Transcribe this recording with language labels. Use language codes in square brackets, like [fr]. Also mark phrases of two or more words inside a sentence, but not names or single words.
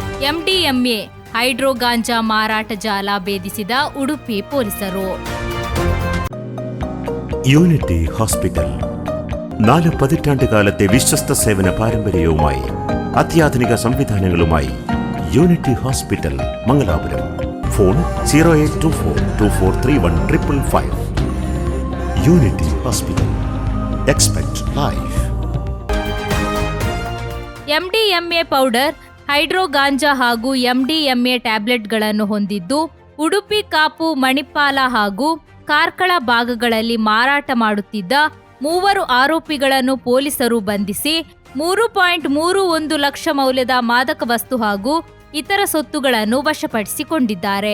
[kn] ಎಂಡಿಎಂಎ ಹೈಡ್ರೋ ಗಾಂಜಾ ಮಾರಾಟ ಜಾಲ ಭೇದಿಸಿದ ಉಡುಪಿ ಪೊಲೀಸರು. [ml] യൂണിറ്റി ഹോസ്പിറ്റൽ 4 പതിറ്റാണ്ടുകാലത്തെ വിശ്വസ്ത സേവന പാരമ്പര്യവുമായി അത്യാധുനിക സംവിധാനങ്ങളുമായി യൂണിറ്റി ഹോസ്പിറ്റൽ മംഗലാപുരം. ഫോൺ 0824243155. യൂണിറ്റി ഹോസ്പിറ്റൽ. [en] Expect life. [kn] ಎಂಡಿಎಂಎ ಪೌಡರ್, ಹೈಡ್ರೋ ಗಾಂಜಾ ಹಾಗೂ ಎಂಡಿಎಂಎ ಟ್ಯಾಬ್ಲೆಟ್ಗಳನ್ನು ಹೊಂದಿದ್ದು ಉಡುಪಿ, ಕಾಪು, ಮಣಿಪಾಲ ಹಾಗೂ ಕಾರ್ಕಳ ಭಾಗಗಳಲ್ಲಿ ಮಾರಾಟ ಮಾಡುತ್ತಿದ್ದ 3 ಆರೋಪಿಗಳನ್ನು ಪೊಲೀಸರು ಬಂಧಿಸಿ 3.31 ಲಕ್ಷ ಮೌಲ್ಯದ ಮಾದಕ ವಸ್ತು ಹಾಗೂ ಇತರ ಸೊತ್ತುಗಳನ್ನು ವಶಪಡಿಸಿಕೊಂಡಿದ್ದಾರೆ.